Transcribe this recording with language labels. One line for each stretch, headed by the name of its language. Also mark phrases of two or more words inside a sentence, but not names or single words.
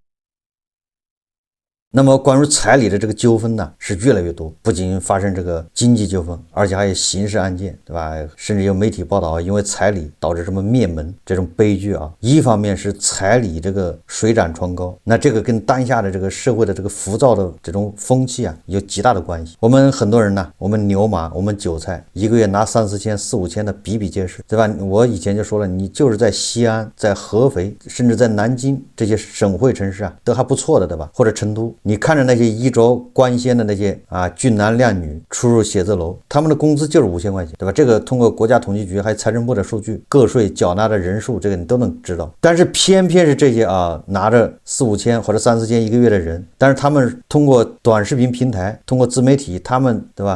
Chinese: 那麼關於彩禮的這個糾紛是越來越多，不僅發生這個經濟糾紛，而且還有刑事案件，對吧？甚至有媒體報道因為彩禮導致什麼滅門這種悲劇一方面是彩禮这個水漲船高，那這個跟當下的這個社會的這個浮躁的這種風氣有極大的關係。我們很多人我們牛馬，我們韭菜，一個月拿3、4千、4、5千的比比皆是，對吧？我以前就說了，你就是在西安、在合肥，甚至在南京這些省会城市都還不錯的，对吧？或者成都，你看着那些衣着光鲜的那些俊男靚女出入寫字樓，他們的工資就是5000塊錢，對吧？這個通過國家統計局還有財政部的數據，個稅繳納的人數，這個你都能知道。但是偏偏是這些拿着4、5千或者3、4千一個月的人，但是他們通過短視頻平台，通過自媒體，他們對吧？